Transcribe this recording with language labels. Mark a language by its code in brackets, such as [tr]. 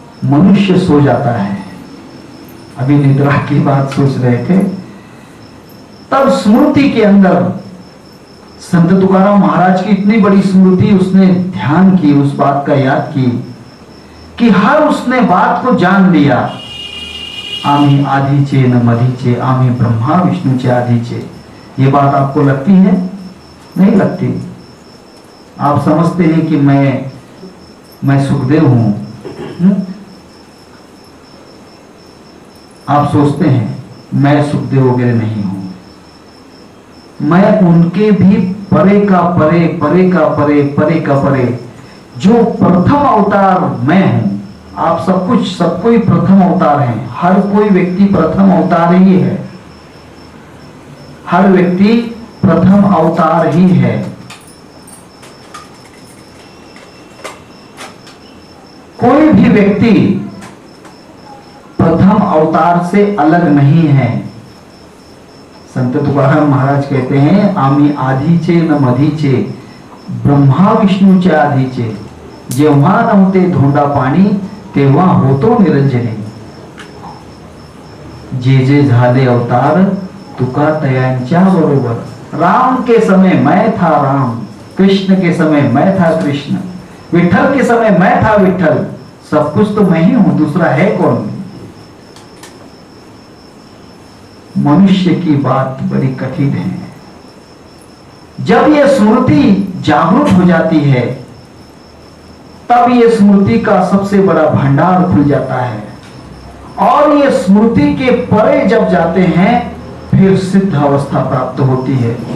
[hi] मनुष्य सो जाता है, अभी निद्रा की बात सोच रहे थे, तब स्मृति के अंदर संत तुकाराम महाराज की इतनी बड़ी स्मृति, उसने ध्यान की, उस बात का याद की कि हर उसने बात को जान लिया। [mr] आम्ही आधीचे न मधीचे, आम्ही ब्रह्मा विष्णुचे आधीचे। [hi] ये बात आपको लगती है? नहीं लगती। आप समझते हैं कि मैं सुखदेव हूं। आप सोचते हैं मैं सुखदेव वगैरह नहीं हूं, मैं उनके भी परे का परे, परे का परे, परे का परे, जो प्रथम अवतार मैं हूं। आप सब कोई प्रथम अवतार हैं। हर कोई व्यक्ति प्रथम अवतार ही है, हर व्यक्ति प्रथम अवतार ही है। कोई भी व्यक्ति प्रथम अवतार से अलग नहीं है। संत तुकाराम महाराज कहते हैं, [mr] आम्ही आधीचे न मधीचे, ब्रह्मा विष्णूचे आधीचे, जेव्हा नव्हते धोंडा पाणी तेव्हा होतो निरंजनी। जे जे झाले अवतार तुका तयांच्या बरोबर। [hi] राम के समय मैं था राम, कृष्ण के समय मैं था कृष्ण, विठल के समय मैं था विठल। सब कुछ तो मैं ही हूं, दूसरा है कौन? मनुष्य की बात बड़ी कठिन है। जब यह स्मृति जागरूक हो जाती है, तब यह स्मृति का सबसे बड़ा भंडार खुल जाता है, और यह स्मृति के परे जब जाते हैं फिर सिद्ध अवस्था प्राप्त होती है।